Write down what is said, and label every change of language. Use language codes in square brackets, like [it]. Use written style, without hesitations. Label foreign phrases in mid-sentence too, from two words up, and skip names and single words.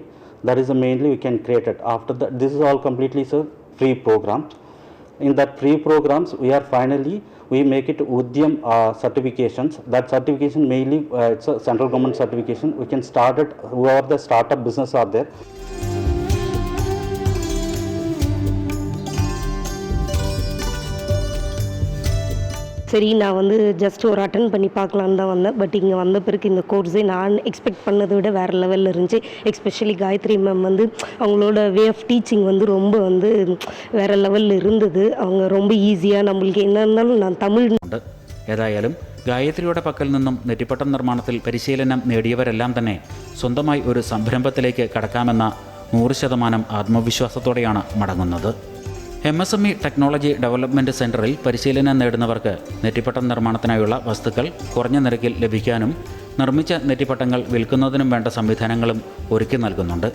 [en] That is mainly we can create it. After that, this is all completely free program. In that free programs, we make it Udyam certifications. That certification mainly it's a central government certification. We can start it, whoever the startup business are there. [ta] சரி, நான் வந்து ஜஸ்ட் ஒரு அட்டன் பண்ணி பார்க்கலான்னு தான் வந்தேன். பட் இங்கே வந்த பிறகு இந்த கோர்ஸே நான் எக்ஸ்பெக்ட் பண்ணதை விட வேறு லெவலில் இருந்துச்சு. எஸ்பெஷலி காயத்ரி மேம் வந்து அவங்களோட [en] way of teaching [ta] வந்து ரொம்ப வந்து வேறு லெவலில் இருந்தது. அவங்க ரொம்ப ஈஸியாக நம்மளுக்கு என்ன இருந்தாலும் நான் தமிழ். [ml] ഏതായാലും ഗായത്രിയുടെ പക്കൽ നിന്നും നെറ്റിപ്പട്ടം നിർമ്മാണത്തിൽ പരിശീലനം നേടിയവരെല്ലാം തന്നെ സ്വന്തമായി ഒരു സംരംഭത്തിലേക്ക് കടക്കാമെന്ന 100% ആത്മവിശ്വാസത്തോടെയാണ് മടങ്ങുന്നത്. MSME ടെക്നോളജി ഡെവലപ്മെൻറ്റ് സെൻറ്ററിൽ പരിശീലനം നേടുന്നവർക്ക് നെറ്റിപ്പട്ടം നിർമ്മാണത്തിനായുള്ള വസ്തുക്കൾ കുറഞ്ഞ നിരക്കിൽ ലഭിക്കാനും നിർമ്മിച്ച നെറ്റിപ്പട്ടങ്ങൾ വിൽക്കുന്നതിനും വേണ്ട സംവിധാനങ്ങളും ഒരുക്കി നൽകുന്നുണ്ട്.